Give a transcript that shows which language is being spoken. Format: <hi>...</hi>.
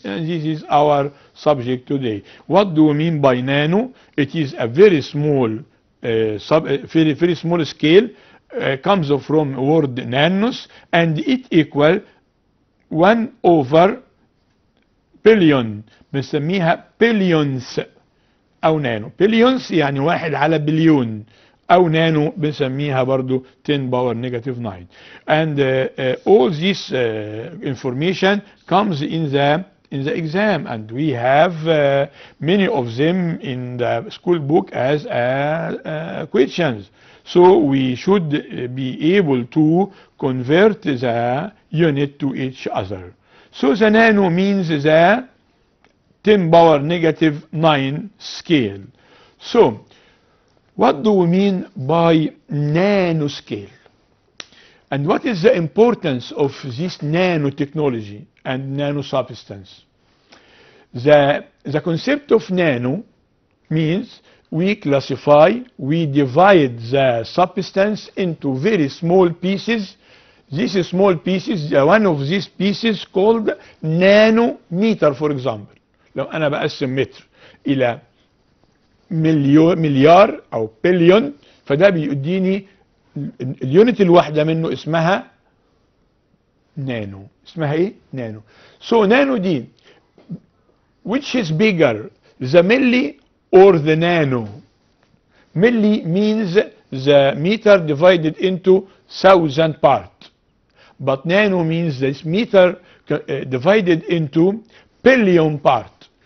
<en>And this is our subject today. What do we mean by nano? It is a very small very small scale. Comes from word nanos, and it equal 1 over billion.</en> <ar>بنسميها billions أو نانو. billions يعني 1 على بليون او نانو بنسميها برضو</ar> <en>10 power negative 9. And all this information comes in the exam, and we have many of them in the school book as questions. So we should be able to convert the unit to each other. So the nano means the 10 power negative 9 scale. So what do we mean by nanoscale? And what is the importance of this nanotechnology and nanosubstance? The concept of nano means we classify, we divide the substance into very small pieces. These small pieces, one of these pieces called nanometer, for example.</en> <ar>لو أنا بقسم متر إلى مليار أو بليون، فده بيديني اليونت الواحدة منه اسمها نانو. اسمها ايه؟ نانو.</ar> <en>So</en> <ar>نانو دي</ar> <en>which is bigger, the milli or the nano? Milli means the meter divided into 1,000 parts, but nano means this meter divided into billion parts.</en>